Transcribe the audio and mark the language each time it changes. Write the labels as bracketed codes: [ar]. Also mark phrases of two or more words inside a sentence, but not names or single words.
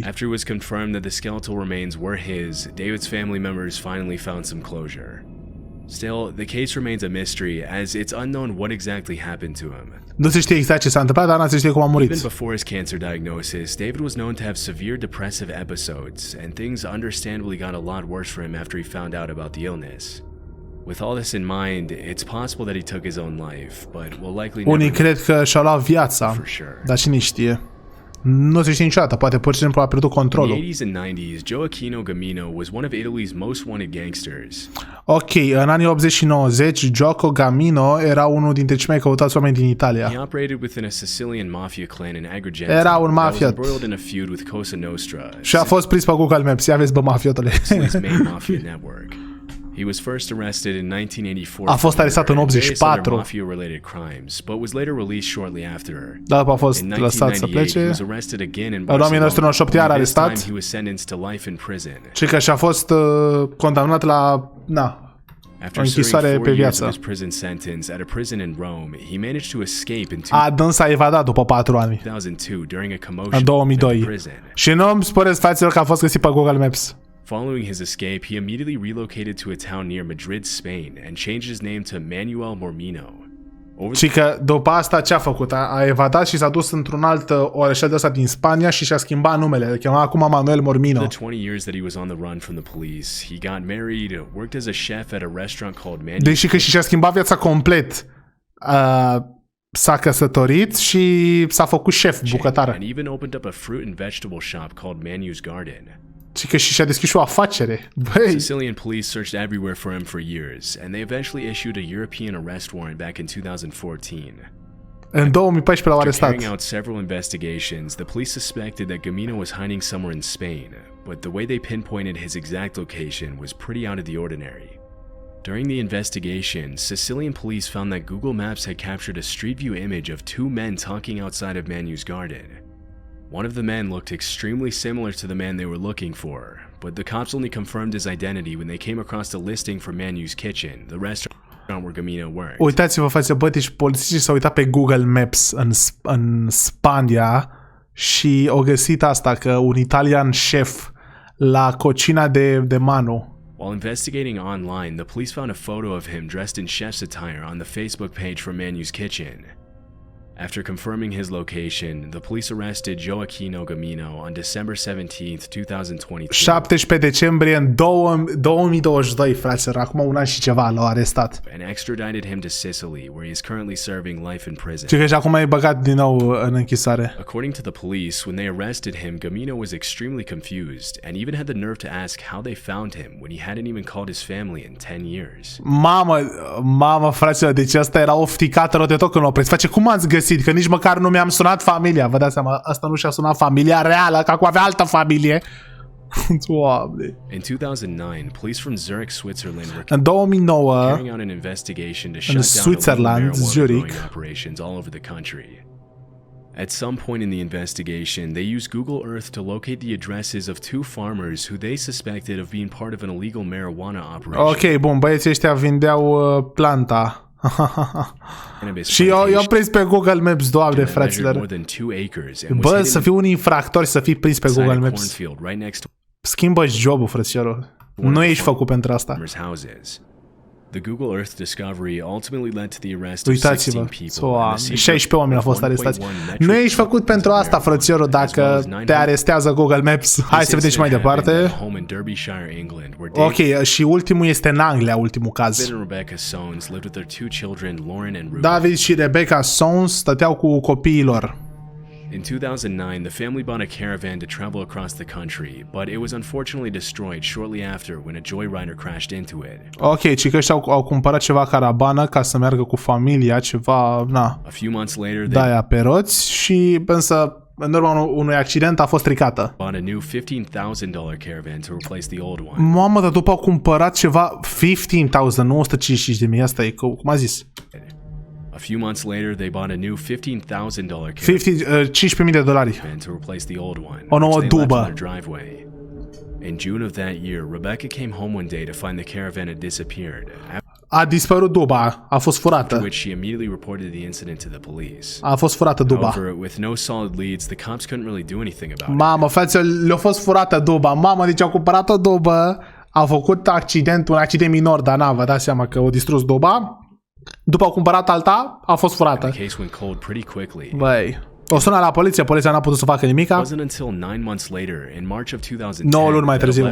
[en] After it was confirmed that the skeletal remains were his, David's family members finally found some closure. Still, the case remains a mystery, as it's unknown what exactly happened to him. [ro] Nu se știe exact ce s-a întâmplat, dar nu se știe cum a murit. [en] Even before his cancer diagnosis, David was known to have severe depressive episodes, and things understandably got a lot worse for him after he found out about the illness. With all this in mind, it's possible that he took his own life, but will likely never [ro] Unii cred că și-au luat viața, [en] for sure. [ro] dar cine știe. Nu se știe niciodată, poate pur și simplu a pierdut [en] In the [ro] controlul. [en] 80s and 90s, Gioacchino Gamino was one of Italy's most wanted gangsters. [ro] Ok, în anii 80 și 90, Gioco Gamino era unul dintre cei mai căutați oameni din [en] He [ro] Italia. [en] operated within a Sicilian mafia clan in Agrigento [ro] Era un [en] that was [ro] mafiot. [en] embroiled in a feud with Cosa Nostra, [ro] Și a fost prins pe Google Maps, ia vezi bă mafiotule. [en] Sicily's main mafia network. He was first arrested in 1984. [ro] A fost arestat în [en] for various [ro] 84. [en] other mafia-related crimes, but was later released shortly after. [ro] Dar după a fost [en] In [ro] lăsat să [en] 1998, he [ro] plece. [en] was arrested again in [ro] În [en] Barcelona. [ro] 1998 iar [en] and this time [ro] arestat. [en] he was sentenced to life in prison. [ro] Și că și-a fost condamnat la, [en] After [ro] o închisoare [en] serving [ro] pe [en] 4 years [ro] viață. [en] of his prison sentence at a prison in Rome, he managed to escape in [ro] Dâns a evadat după 4 ani, [en] 2002 during a [ro] în [en] commotion in [ro] 2002. [en] prison. [ro] Și nu îmi spuneți, fraților, că a fost găsit pe Google Maps. [en] Following his escape, he immediately relocated to a town near Madrid, Spain, and changed his name to Manuel Mormino. Over [ro] Și că după asta ce a făcut? A evadat și s-a dus într-un alt orășel de ăsta din Spania și și-a schimbat numele. Îl chema acum Manuel Mormino. [en] the 20 years that he was on the run from the police, he got married, worked as a chef at a restaurant called Manuel. [ro] Deși că și-a schimbat viața complet. S-a căsătorit și s-a făcut șef, bucătară. [en] And even opened up a fruit and vegetable shop called Manu's Garden. [ro] Și că și-a deschis și o afacere. Băi, [en] Sicilian police searched everywhere for him for years, and they eventually issued a European arrest warrant back in 2014. [ro] în 2014 l-au [en] After carrying [ro] arestat. [en] out several investigations, the police suspected that Gamino was hiding somewhere in Spain, but the way they pinpointed his exact location was pretty out of the ordinary. During the investigation, Sicilian police found that Google Maps had captured a street view image of two men talking outside of Manu's garden. One of the men looked extremely similar to the man they were looking for, but the cops only confirmed his identity when they came across a listing for Manu's Kitchen, the restaurant where Gamino worked. [ro] Uitați-vă, față băti, și polițiștii s-au uitat pe Google Maps în Spania și au găsit asta, că un italian șef [es] la cocina de Manu. [en] While investigating online, the police found a photo of him dressed in chef's attire on the Facebook page for Manu's Kitchen. After confirming his location, the police arrested Gioacchino Gamino on December 17th, 2022. [ro] 17 decembrie în 2022, fraților, acum un an și ceva l-au arestat. [en] And extradited him to Sicily, where he is currently serving life in prison. [ro] Și că și acum e băgat din nou în închisoare. According to the police, when they arrested him, Gamino was extremely confused and even had the nerve to ask how they found him when he hadn't even called his family in 10 years. Mamă, fraților, deci asta era ofticată rău de tot când l-au prins. Face, cum ați găsit? Că nici măcar nu mi-am sunat familia. Vă dați seama, asta nu și-a sunat familia reală, că acum avea altă familie. Doamne. [en] In 2009, police from Zurich, Switzerland were [ro] În 2009, [en] carrying out an investigation to shut down [ro] Switzerland, [en] illegal marijuana [ro] Zurich. [en] growing operations all over the country. At some point in the investigation, they used Google Earth to locate the addresses of two farmers who they suspected of being part of an illegal marijuana operation. [ro] ok, bun, băieții ăștia vindeau planta. Și eu prins pe Google Maps, doamne, fraților. Bă, să fii un infractor și să fii prins pe Google Maps. Schimbă-și jobul, frățiorul. Nu ești făcut pentru asta. [en] The Google Earth discovery ultimately led to the arrest of 16 [ro] Uitați-vă, [en] people. [ro] 16 oameni au fost arestați. Nu ești făcut pentru asta, frățiorul, dacă te arestează Google Maps. Hai să vedem și mai departe. Ok, și ultimul este în Anglia, ultimul caz. David și Rebecca Sons stăteau cu copiii lor. [en] In 2009, the family bought a caravan to travel across the country, but it was unfortunately destroyed shortly after when a joyrider crashed into it. [ro] Ok, ci că ăștia au cumpărat ceva carabană ca să meargă cu familia, ceva, na, [en] A few months later, they [ro] de-aia pe roți și însă în urma unui accident a fost stricată. [en] bought a new $15,000 caravan to replace the old one. [ro] Mamă, dar după au cumpărat ceva 15.000, nu 155.000, asta e, cum a zis. [en] A few months later, they bought a new $15,000 caravan [ro] 15.000 de dolari. [en] to replace the old one, [ro] O nouă [en] which they left [ro] dubă. [en] in their driveway. In June of that year, Rebecca came home one day to find the caravan had disappeared, [ro] A dispărut duba, a fost [en] after [ro] furată. [en] which she immediately reported the incident to the police. [ro] A fost furată duba. [en] However, with no solid leads, the cops couldn't really do anything about it. [ro] Mamă, frate, le-a fost furată duba. Mamă, deci au cumpărat o dubă, a făcut un accident minor, dar vă dați seama că o distrus doba. După au cumpărat alta, a fost furată. Băi, o sună la poliție, poliția n-a putut să facă nimica. 9 luni mai târziu.